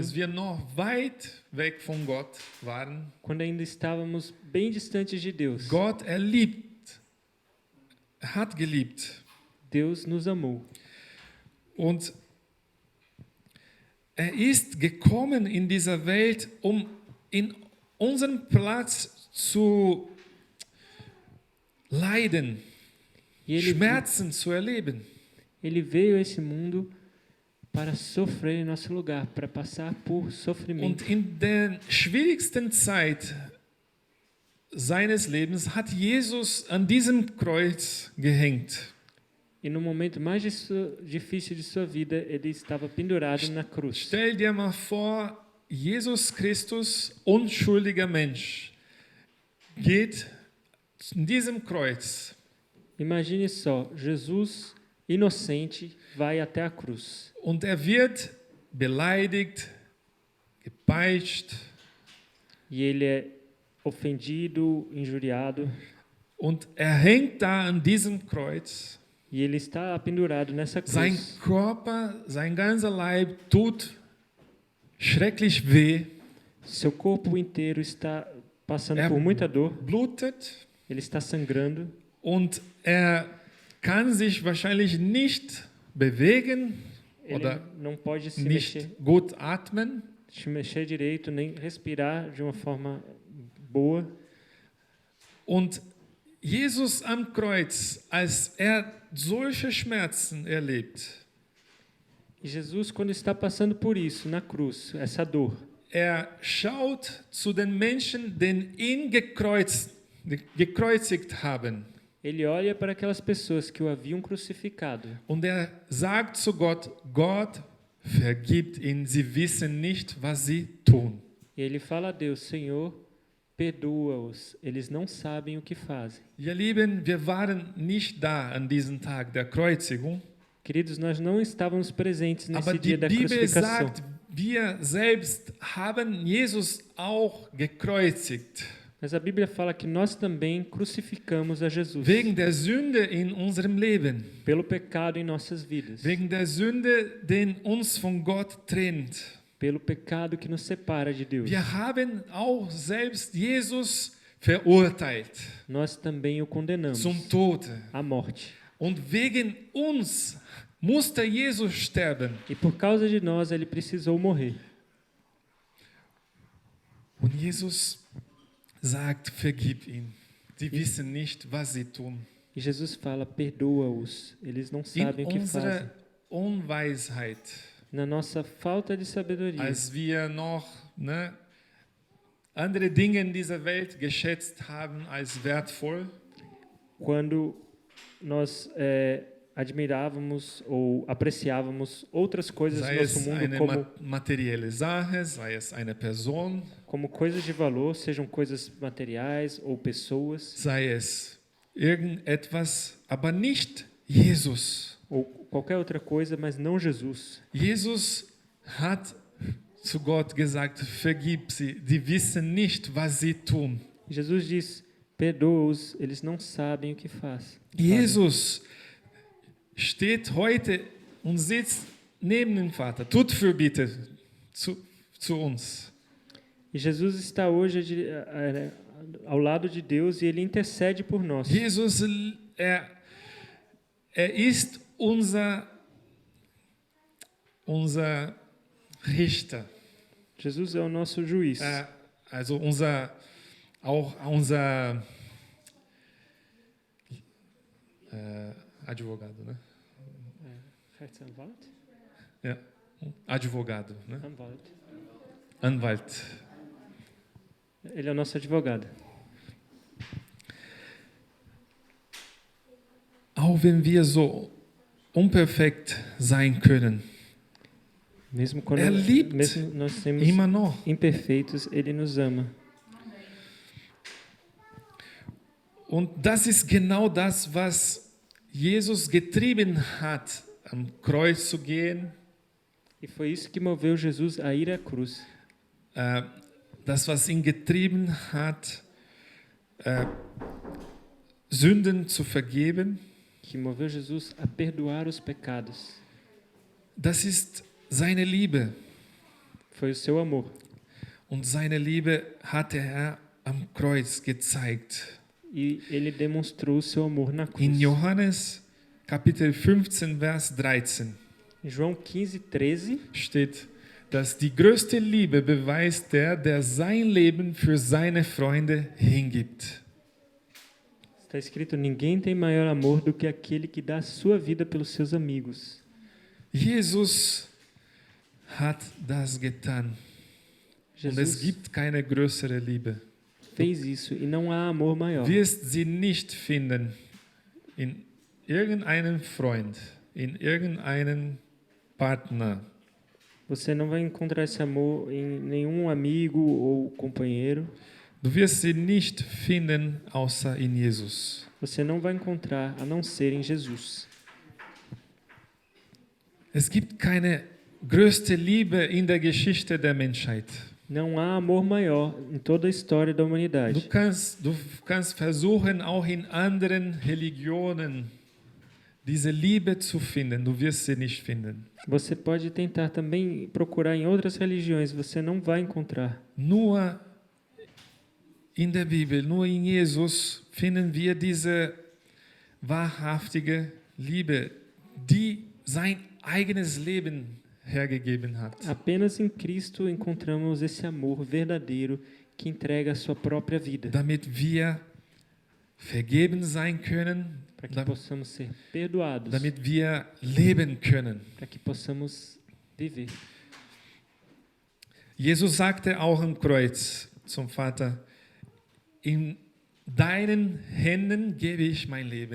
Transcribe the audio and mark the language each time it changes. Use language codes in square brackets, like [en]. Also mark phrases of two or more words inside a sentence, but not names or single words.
[de] als wir noch weit weg von Gott waren. [pt] quando ainda estávamos bem distantes de Deus. [de] Gott hat geliebt. [pt] Deus nos amou. [de] Und er ist gekommen in dieser Welt, um in unserem Platz zu leiden, [pt] E ele, [de] Schmerzen zu erleben. [pt] ele veio a esse mundo para sofrer em nosso lugar, para passar por sofrimento. [de] Und in der schwierigsten Zeit seines Lebens hat Jesus an diesem Kreuz gehängt. [pt] E no momento mais difícil de sua vida, ele estava pendurado na cruz. [de] Stell dir mal vor, Jesus Christus, unschuldiger Mensch, geht in diesem Kreuz [pt] Imagine só, Jesus, inocente, vai até a cruz. [de] und er wird beleidigt, gepeitscht [pt] E ele é ofendido, injuriado. [de] und er hängt da an diesem Kreuz. [pt] E ele está pendurado nessa [de] Sein [pt] cruz. [de] Körper, sein ganzer Leib tut schrecklich weh, [pt] Seu corpo inteiro está passando É. por muita dor. [de] blutet [pt] Ele está sangrando. [de] und er kann sich wahrscheinlich nicht bewegen [pt] Ele [de] oder [pt] não pode se [de] nicht [pt] mexer, [de] gut atmen. [pt] se mexer direito, nem respirar de uma forma boa. [de] Und Jesus am Kreuz, als er solche Schmerzen erlebt, [pt] E Jesus, quando está passando por isso, na cruz, essa dor, [de] er schaut zu den Menschen, die ihn gekreuzigt haben. [pt] ele olha para aquelas pessoas que o haviam crucificado. [de] Und er sagt zu Gott, Gott, vergibt ihnen, sie wissen nicht, was sie tun. [pt] E ele fala a Deus, Senhor, perdoa-os, eles não sabem o que fazem. [de] Ihr Lieben, wir waren nicht da an diesem Tag der Kreuzigung, [pt] Queridos, nós não estávamos presentes nesse [de] aber die [pt] dia da [de] Bibel [pt] crucificação. [de] sagt, wir selbst haben Jesus auch gekreuzigt. [pt] Mas a Bíblia fala que nós também crucificamos a Jesus [de] Wegen der Sünde in unserem Leben. [pt] pelo pecado em nossas vidas, [de] Wegen der Sünde, die uns von Gott trennt. [pt] pelo pecado que nos separa de Deus. [de] Wir haben auch selbst Jesus verurteilt [pt] Nós também o condenamos [de] zum Tode. [pt] à morte. [de] Und wegen uns musste Jesus sterben. [pt] E por causa de nós, ele precisou morrer. [de] Und Jesus sagt, vergib ihnen. Sie wissen nicht, was sie tun. [pt] E Jesus fala, perdoa-os, eles não sabem o [de] In [pt] que fazem. [de] unserer Unweisheit, [pt] Na nossa falta de sabedoria, [de] als wir noch andere Dinge in dieser Welt geschätzt haben als wertvoll, [pt] quando nós admirávamos ou apreciávamos outras coisas do [de] sei [pt] nosso [de] es [pt] mundo [de] eine [pt] como, [de] materielle Sache, sei es eine Person, [pt] como coisas de valor, sejam coisas materiais ou pessoas, [de] sei es irgendetwas, aber nicht Jesus. [pt] ou qualquer outra coisa, mas não Jesus. [de] Jesus hat zu Gott gesagt, vergib sie, die wissen nicht, was sie tun. [pt] Jesus diz, perdoa-os, eles não sabem o que fazem. [de] Jesus steht heute und sitzt neben dem Vater. Tut Fürbitte zu uns. [pt] E Jesus está hoje ao lado de Deus e ele intercede por nós. [de] Jesus, er ist unser Richter. [pt] Jesus é o nosso juiz. [de] Also unser [pt] advogado, né? [de] Rechtsanwalt? Ja, [pt] advogado, né? [de] Anwalt. Anwalt. [pt] Ele é o nosso advogado. [de] Auch wenn wir so unperfekt sein können, [pt] Mesmo quando [de] liebt [pt] mesmo nós temos [de] immer noch. [pt] imperfeitos, ele nos ama. [de] Und das ist genau das, was Jesus getrieben hat, am Kreuz zu gehen. [pt] E foi isso que moveu Jesus a ir à cruz. [de] Das, was ihn getrieben hat, Sünden zu vergeben, [pt] que moveu Jesus a perdoar os pecados, [de] das ist seine Liebe. [pt] foi o seu amor. [de] Und seine Liebe hat der Herr am Kreuz gezeigt. [pt] E ele demonstrou o seu amor na cruz. [de] In Johannes Kapitel 15, Vers 13 [pt] Em João 15:13 [de] steht, dass die größte Liebe beweist der sein Leben für seine Freunde hingibt. [pt] está escrito: ninguém tem maior amor do que aquele que dá a sua vida pelos seus amigos. [de] Jesus hat das getan. Und es Jesus gibt keine größere Liebe. [pt] fez isso e não há amor maior. [de] Wirst sie nicht finden in irgendeinem Freund, in irgendeinem Partner. [pt] Você não vai encontrar esse amor em nenhum amigo ou companheiro. [de] Du wirst sie nicht finden außer in Jesus. [pt] Você não vai encontrar a não ser em Jesus. [de] Es gibt keine größte Liebe in der Geschichte der Menschheit. [pt] Não há amor maior em toda a história da [de] Du [pt] humanidade. [de] kannst versuchen, auch in anderen Religionen diese Liebe zu finden. Du wirst sie nicht finden. [pt] Você pode tentar também procurar em outras religiões, você não vai encontrar. [de] Nur in der Bibel, nur in Jesus finden wir diese wahrhaftige Liebe, die sein eigenes Leben hergegeben hat. [pt] Apenas em Cristo encontramos esse amor verdadeiro que entrega a sua própria vida, [de] Damit wir vergeben sein können, [pt] para que possamos ser perdoados, [de] damit wir leben können. [pt] para que possamos viver. [de] Jesus sagte auch am Kreuz zum Vater, in deinen Händen gebe ich mein Leben,